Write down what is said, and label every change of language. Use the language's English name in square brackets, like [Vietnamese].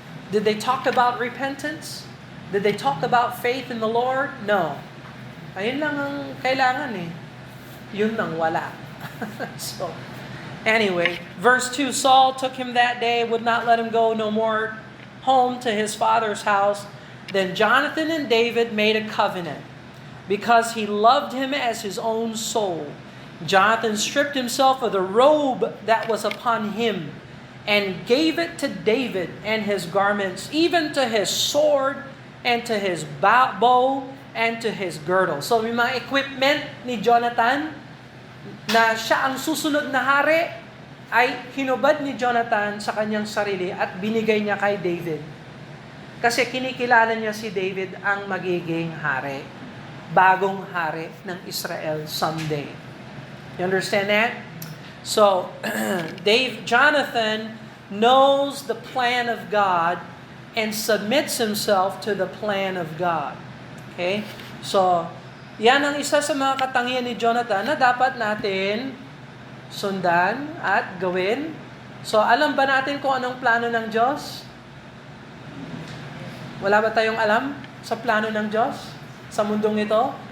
[English] Did they talk about repentance? Did they talk about faith in the Lord? No. [Filipino] Ayun lang ang kailangan eh. Yun nang wala. [English] So, anyway, verse 2, Saul took him that day, would not let him go no more home to his father's house. Then Jonathan and David made a covenant, because he loved him as his own soul. Jonathan stripped himself of the robe that was upon him, and gave it to David and his garments, even to his sword, and to his bow, and to his girdle. [Filipino] So may mga equipment ni Jonathan na siya ang susunod na hari ay hinubad ni Jonathan sa kanyang sarili at binigay niya kay David. Kasi kinikilala niya si David ang magiging hari, bagong hari ng Israel someday. [English] You understand that? So, Jonathan knows the plan of God and submits himself to the plan of God. Okay? [Filipino] So, yan ang isa sa mga katangian ni Jonathan na dapat natin sundan at gawin. So, alam ba natin kung anong plano ng Diyos? Wala ba tayong alam sa plano ng Diyos sa mundong ito?